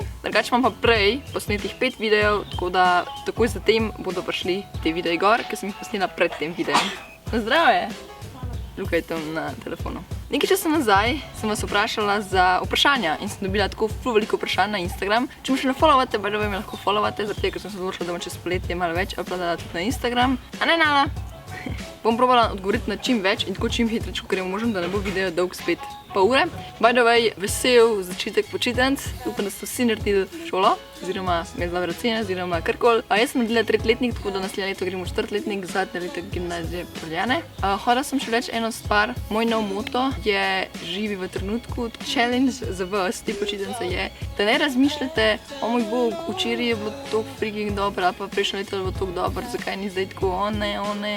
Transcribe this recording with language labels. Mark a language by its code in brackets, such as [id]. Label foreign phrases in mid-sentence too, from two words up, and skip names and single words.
[sl] Drugače imam pa prej posnetih 5 videov, tako da takoj zatem bodo prišli te videi gor, ker sem jih posnela pred tem videom. Zdravje! Luka je tam na telefonu. Nekaj časa nazaj sem vas vprašala za vprašanja in sem dobila tako ful veliko vprašanj na Instagram. Če me še ne followate, [en] by the way, [sl] me lahko followate, zaradi tega, ker sem se odločila, da bom čez poletje malo več uploadala tudi na Instagram. A ne, Nala? Bom probala odgovoriti na čim več in tako čim hitreč, kot je možno, da ne bo video dolg spet pol ure. [en] By the way, [sl] vesel začetek počitnic. Upam, da ste vsi naredili šolo, oziroma imeli dobre ocene, oziroma karkoli. Jaz sem naredila 3-letnik, tako da naslednje leto gremo v 4-letnik, zadnje leto gimnazije Poljane. Hodila sem še reči eno stvar. Moj nov moto je živi v trenutku. Challenge za vas te počitnice je, da ne razmišljate, o moj bog, včeraj je bilo toliko freaking dobro, ali pa prejšnje leto je bilo toliko dobro, zakaj ni zdaj tako, o ne.